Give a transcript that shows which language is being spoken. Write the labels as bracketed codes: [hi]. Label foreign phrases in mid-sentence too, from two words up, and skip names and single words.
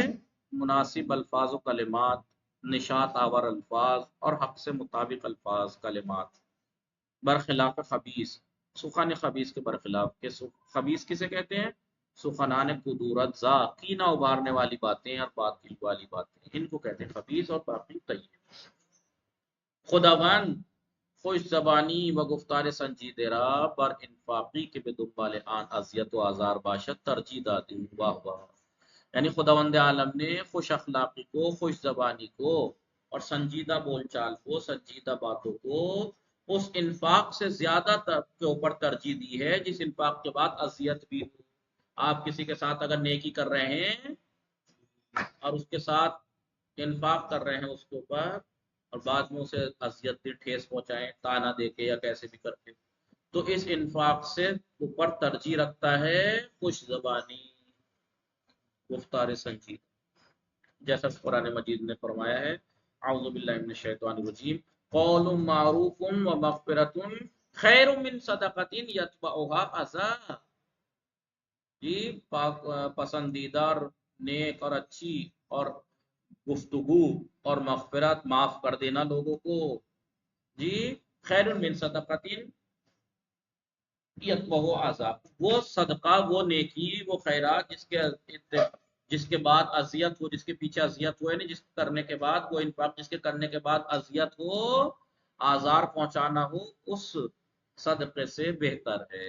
[fa] مناسب الفاظ و کلمات، [ur] نشاط آور الفاظ اور حق سے مطابق الفاظ کلمات، برخلاف خبیث، [fa] سخن خبیث [ur] کے برخلاف، کہ خبیث کسے کہتے ہیں؟ [fa] سخنان قدورت زا، [ur] کینہ ابھارنے والی باتیں اور باطل والی باتیں، ان کو کہتے ہیں خبیث، اور باقی طیب۔ [fa] خداوند خوش زبانی و گفتار سنجیده را بر انفاقی که به دنبال آن اذیت و آزار باشد ترجیح دادیم. [ur] واہ واہ. یعنی خداوند عالم نے خوش اخلاقی کو، خوش زبانی کو اور سنجیدہ بول چال کو، سنجیدہ باتوں کو اس انفاق سے زیادہ کے اوپر ترجیح دی ہے جس انفاق کے بعد اذیت بھی ہو. آپ کسی کے ساتھ اگر نیکی کر رہے ہیں اور اس کے ساتھ انفاق کر رہے ہیں اس کے اوپر اور بعد میں اسے اذیت دی، ٹھیس پہنچائیں تانا دے کے یا کیسے بھی کر کے، تو اس انفاق سے اوپر ترجیح رکھتا ہے خوش زبانی، [fa] گفتار سنجیدہ. [ur] جیسا قرآن مجید نے فرمایا ہے [ar] اعوذ باللہ من الشیطان الرجیم قول معروف و مغفرۃ خیر من صدقۃ یتبعها اذی. [ur] جی پسندیدہ نیک اور اچھی اور گفتگو اور مغفرت، معاف کر دینا لوگوں کو، جی [ar] خیر من صدقۃ یتبعها اذی، [ur] وہ صدقہ، وہ نیکی، وہ خیرات جس کے بعد اذیت ہو، جس کے پیچھے اذیت ہو، یعنی جس کرنے کے بعد وہ انفاق جس کے کرنے کے بعد اذیت ہو، آزار پہنچانا ہو، اس صدقے سے بہتر ہے.